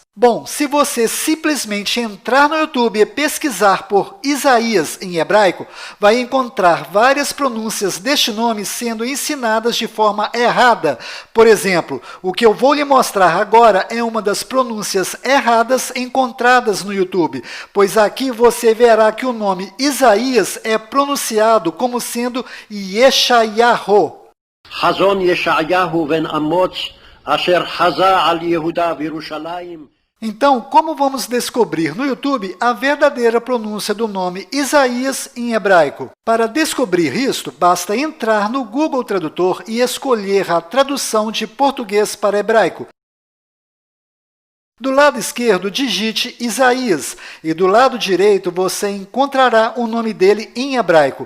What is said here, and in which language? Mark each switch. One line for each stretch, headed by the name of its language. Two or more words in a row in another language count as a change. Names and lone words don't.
Portuguese: Bom, se você simplesmente entrar no YouTube e pesquisar por Isaías em hebraico, vai encontrar várias pronúncias deste nome sendo ensinadas de forma errada. Por exemplo, o que eu vou lhe mostrar agora é uma das pronúncias erradas encontradas no YouTube, pois aqui você verá que o nome Isaías é pronunciado como sendo Yeshayahu.
Hebrew: חזון ישעיהו בן אמוץ אשר חזה על יהודה וירושלים.
Portuguese: Então, como vamos descobrir no YouTube a verdadeira pronúncia do nome Isaías em hebraico? Para descobrir isto, basta entrar no Google Tradutor e escolher a tradução de português para hebraico. Do lado esquerdo, digite Isaías e do lado direito você encontrará o nome dele em hebraico.